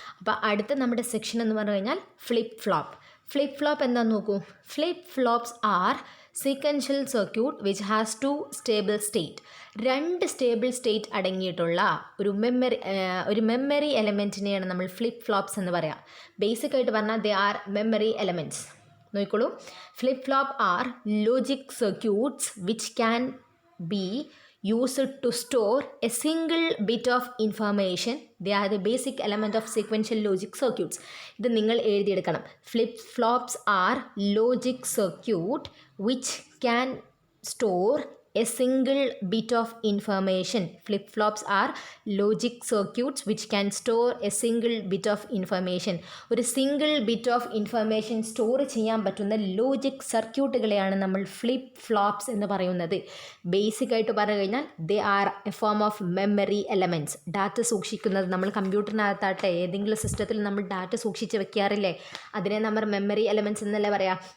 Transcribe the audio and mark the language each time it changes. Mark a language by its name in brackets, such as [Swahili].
[Malayalam] അപ്പോൾ അടുത്ത നമ്മുടെ സെക്ഷൻ എന്ന് പറഞ്ഞു കഴിഞ്ഞാൽ ഫ്ലിപ്പ് ഫ്ലോപ്പ്. ഫ്ലിപ്പ് ഫ്ലോപ്പ് എന്താണെന്ന് നോക്കൂ. [English] Flip flops are sequential circuit which has 2 stable state. [Malayalam] 2 stable state അടങ്ങിയിട്ടുള്ള ഒരു മെമ്മറി എലമെൻറ്റിനെയാണ് നമ്മൾ ഫ്ലിപ്പ് ഫ്ലോപ്സ് എന്ന് പറയാം. [English] basic [Malayalam] ആയിട്ട് പറഞ്ഞാൽ [English] They are memory elements. [Malayalam] നോക്കിക്കോളൂ, [English] Flip flop are logic circuits which can be used to store a single bit of information. They are the basic element of sequential logic circuits. [Malayalam] ഇത് നിങ്ങൾ എഴുതിയെടുക്കണം. [English] Flip flops are logic circuit which can store a single bit of information. Flip flops are logic circuits which can store a single bit of information. [Malayalam] ഒരു single bit of information store ചെയ്യാൻ പറ്റുന്ന logic സർക്യൂട്ടുകളെയാണ് നമ്മൾ flip flops എന്ന് പറയുന്നത്. [English] basic [Malayalam] ആയിട്ട് പറഞ്ഞു കഴിഞ്ഞാൽ [English] They are a form of memory elements. [Malayalam] Data സൂക്ഷിക്കുന്നത് നമ്മൾ കമ്പ്യൂട്ടറിനകത്താട്ടെ ഏതെങ്കിലും സിസ്റ്റത്തിൽ നമ്മൾ ഡാറ്റ സൂക്ഷിച്ച് വെക്കാറില്ലേ, അതിനെ നമ്മൾ മെമ്മറി എലമെൻറ്റ്സ് എന്നല്ലേ പറയാം.